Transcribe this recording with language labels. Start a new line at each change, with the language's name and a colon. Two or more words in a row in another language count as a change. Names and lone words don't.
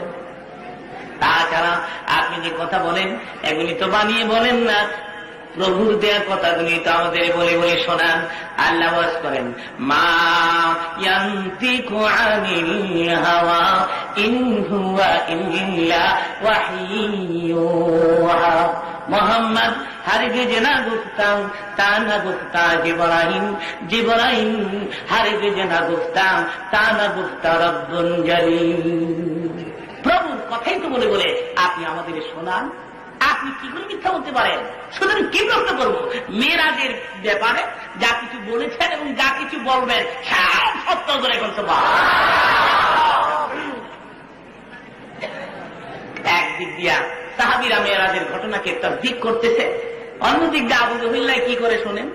Bangla: তাছাড়া আপনি যে কথা বলেন এগুলি তো বানিয়ে বলেন না, প্রভুর দেয়া কথাগুলি তো আমাদের বলে বলে শোনান। আল্লাহ ওয়াজ করেন,
Arabic: ما ينطق عن الهوى إن هو إلا وحي يوحى.
Persian: মোহাম্মদ هرگز نگفتا تا نگفتا جبرئیل جبرئیل هرگز نگفتا تا نگفتا رب الجلیل.
Bangla: প্রভুর কথাই তো বলে বলে আপনি আমাদের শোনান, আপনি কি করে মিথ্যা বলতে পারেন? সুতরাং কি প্রশ্ন করবো? মেরাজের ব্যাপারে যা কিছু বলেছেন এবং যা কিছু বলবেন সব সত্য করে করতে পারেন। একদিক দিয়া সাহাবীরা মেরাজের ঘটনাকে তাসদীক করতেছে, অন্যদিক দিয়ে আবু জহিল্লাহ কি করে শোনেন?